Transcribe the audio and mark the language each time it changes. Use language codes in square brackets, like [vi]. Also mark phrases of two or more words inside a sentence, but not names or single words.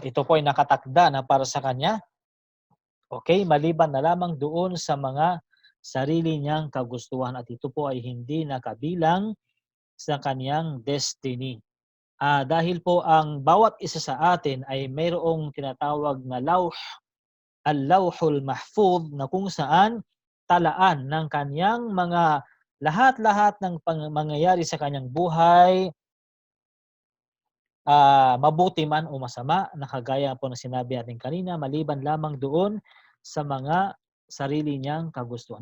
[tl] Ito po ay nakatakda na para sa kanya. Okay, maliban na lamang doon sa mga sarili niyang kagustuhan at ito po ay hindi nakabilang sa kanyang destiny. Dahil po ang bawat isa sa atin ay mayroong tinatawag na [ar] اللوح المحفوظ [tl] na kung saan talaan ng kanyang mga lahat-lahat ng mangyayari sa kanyang buhay, mabuti man o masama, nakagaya po na sinabi natin kanina, maliban lamang doon sa mga sarili niyang kagustuhan.